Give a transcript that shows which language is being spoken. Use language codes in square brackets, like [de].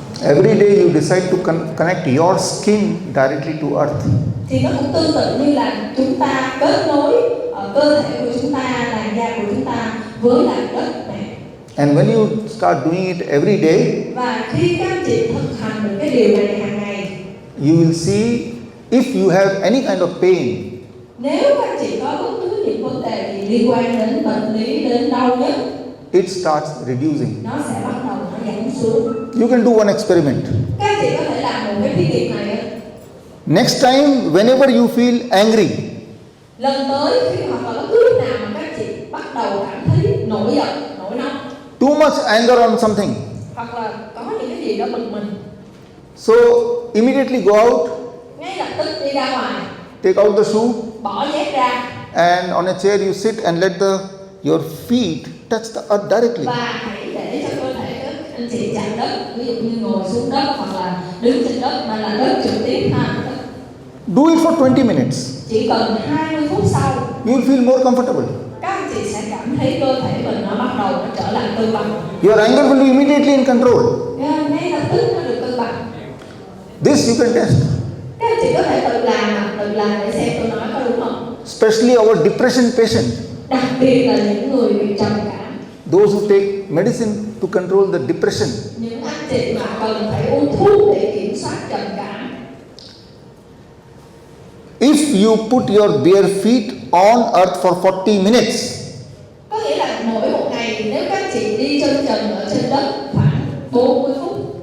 [en] every day you decide to connect your skin directly to earth. [vi] thì nó cũng tương tự như là chúng ta kết nối cơ thể của chúng ta, làn da của chúng ta với lại đất này. [en] And when you start doing it every day, [vi] Và khi các anh chị thực hành được cái điều này hàng ngày, [en] you will see if you have any kind of pain, [vi] nếu các anh chị có bất cứ những vấn đề gì liên quan đến bệnh lý, đến đau nhức, [en] it starts reducing. [vi] nó sẽ bắt đầu nó giảm xuống. [en] You can do one experiment. [vi] Các anh chị có thể làm một cái thí nghiệm này á. [en] Next time, whenever you feel angry, [vi] Lần tới khi hoặc là bất cứ lúc nào mà các anh chị bắt đầu cảm thấy nổi giận, nổi nóng, [en] too much anger on something, [vi] hoặc là có những cái gì đó bực mình, [en] so immediately go out, [vi] ngay lập tức đi ra ngoài, [en] take out the shoe, [vi] bỏ dép ra, [en] and on a chair you sit and let your feet touch the earth directly. [vi] và hãy để cho cơ thể các anh chị chạm đất, ví dụ như ngồi xuống đất hoặc là đứng trên đất mà là đất trực tiếp ha. [en] Do it for 20 minutes. [vi] Chỉ cần 20 phút sau, [en] You will feel more comfortable. [vi] các anh chị sẽ cảm thấy cơ thể mình nó bắt đầu nó trở lại cân bằng. [en] Your anger will be immediately in control. [vi] Ngay lập tức nó được cân bằng. [en] This you can test. [vi] Các anh chị có thể tự làm để xem tôi nói có đúng không. [en] Especially our depression patient, [vi] Đặc biệt là những người bị trầm cảm, [en] those who take medicine to control the depression. [vi] những anh chị mà cần phải uống thuốc để kiểm soát trầm cảm. [en] If you put your bare feet on earth for 40 minutes, [vi] Có nghĩa là mỗi một ngày nếu các anh chị đi chân trần ở trên đất khoảng 40 phút,